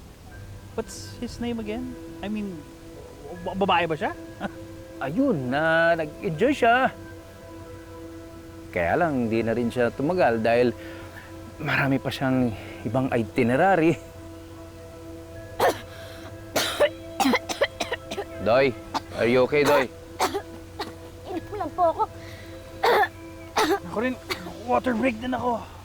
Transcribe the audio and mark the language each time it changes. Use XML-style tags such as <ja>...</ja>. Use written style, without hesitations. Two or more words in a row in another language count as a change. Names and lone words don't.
<en>What's his name again? I mean,</en> <tl>babae ba siya? Ayun, nag-enjoy siya. Kaya lang, hindi na rin siya tumagal dahil marami pa siyang ibang itinerary.</tl> <en>Doy, are you okay, Doy?</en> <tl>Inom lang po ako. Ako rin, water break din ako.</tl>